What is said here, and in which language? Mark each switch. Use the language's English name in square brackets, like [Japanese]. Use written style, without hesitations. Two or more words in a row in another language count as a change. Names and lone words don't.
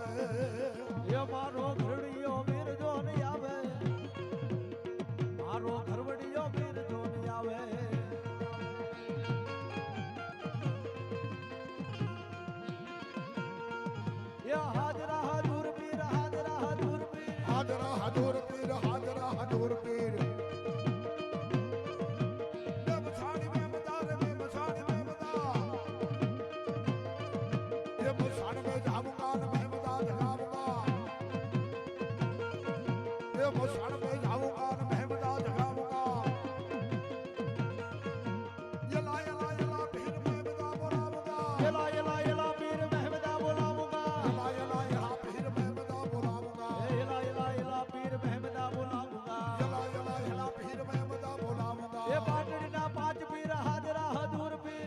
[Gujarati] એ મારો ઘરડિયો વીર જો ન આવે મારો ઘરવડિયો વીર જો ન આવે એ હાજરા હજુર પીર હાજરા હજુર પીર હાજરા હજુર પીર હાજરા હજુર પીર બે મસાણી બે મદા રે બે મસાણી બે મદા એ મસાણ [Hindi] में जाऊंगा न मैं मदा जगाऊंगा ये मसाण में जाऊंगा न मैं मदा जगाऊंगा यला यला यला पीर मैं मदा बोलाऊंगा यला यला यला पीर महमदा बोलाऊंगा यला यला यला पीर मैं मदा बोलाऊंगा यला यला यला पीर महमदा बोलाऊंगा यला यला यला पीर मैं मदा बोलाऊंगा [Gujarati] એ પાટણીના પાંચ પીર હાજરા હજુર પીર